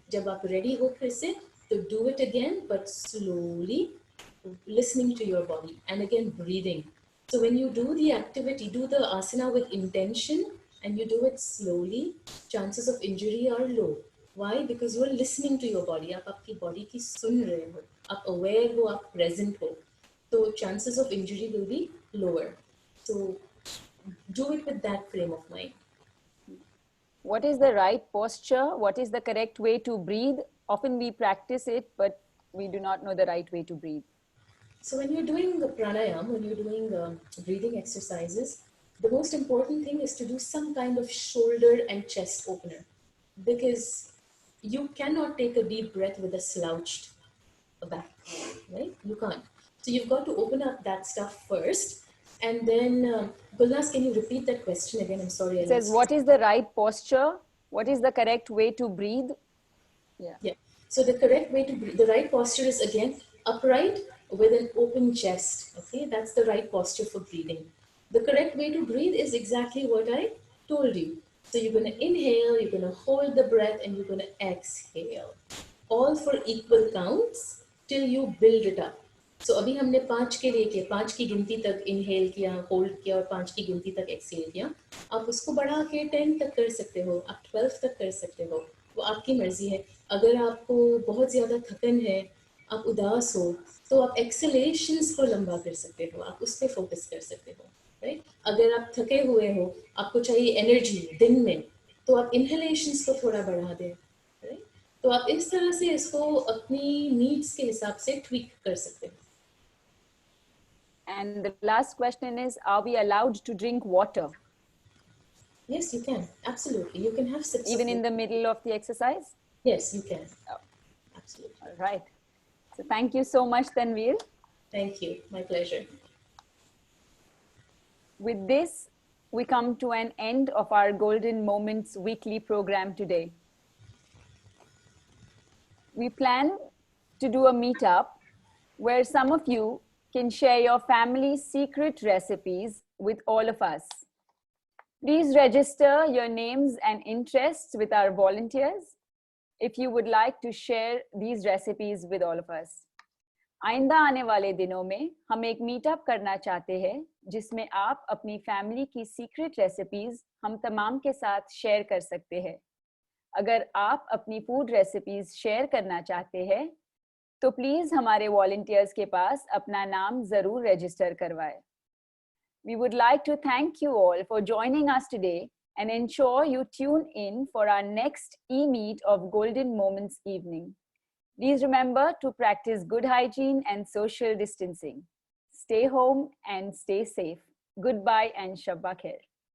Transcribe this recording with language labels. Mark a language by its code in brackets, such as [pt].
[hi] जब आप ready हो फिर से, तो [en] do it again, but slowly, listening to your body, and again breathing. So when you do the activity, do the asana with intention, and you do it slowly, chances of injury are low. Why? Because you are listening to your body. [hi] आप आपकी body की सुन रहे हो, आप aware हो, आप present हो, [en] so chances of injury will be lower. So do it with that frame of mind. What is the right posture? What is the correct way to breathe? Often we practice it, but we do not know the right way to breathe. So when you're doing the pranayam, when you're doing breathing exercises, the most important thing is to do some kind of shoulder and chest opener, because you cannot take a deep breath with a slouched back, right? You can't. So you've got to open up that stuff first. And then, Gulnaz, can you repeat that question again? I'm sorry. It says, what is the right posture? What is the correct way to breathe? Yeah. So the correct way to breathe, the right posture is again upright with an open chest. Okay, that's the right posture for breathing. The correct way to breathe is exactly what I told you. So you're going to inhale, you're going to hold the breath, and you're going to exhale. All for equal counts till you build it up. [hi] So अभी हमने 5 के लिए किया, 5 की गिनती तक inhale किया, hold किया, और 5 की गिनती तक एक्सहेल किया. आप उसको बढ़ा के 10 तक कर सकते हो, आप 12 तक कर सकते हो, वो आपकी मर्जी है. अगर आपको बहुत ज़्यादा थकन है, आप उदास हो, तो आप एक्सलेशंस को लंबा कर सकते हो, आप उस पर फोकस कर सकते हो, राइट. अगर आप थके हुए हो, आपको चाहिए एनर्जी दिन में, तो आप इनहेलेशंस को थोड़ा बढ़ा दें, राइट. तो आप इस तरह से इसको अपनी नीड्स के हिसाब से ट्वीक कर सकते हो. [en] And the last question is, are we allowed to drink water? Yes, you can. Absolutely. You can have sips. Even in the middle of the exercise? Yes, you can. Oh. Absolutely. All right. So thank you so much, Tanveer. Thank you. My pleasure. With this, we come to an end of our Golden Moments weekly program today. We plan to do a meetup where some of you can share your family's secret recipes with all of us. Please register your names and interests with our volunteers if you would like to share these recipes with all of us. [hi] आइंदा आने वाले दिनों में हम एक meetup करना चाहते हैं जिसमें आप अपनी फैमिली की सीक्रेट रेसिपीज हम तमाम के साथ शेयर कर सकते हैं. अगर आप अपनी फूड रेसिपीज शेयर करना चाहते हैं तो प्लीज हमारे वॉलंटियर्स के पास अपना नाम जरूर रजिस्टर करवाएं. [en] We would like to thank you all for joining us today and ensure you tune in for our next e-meet of Golden Moments evening. Please remember to practice good hygiene and social distancing. Stay home and stay safe. Goodbye and Shabba Khair.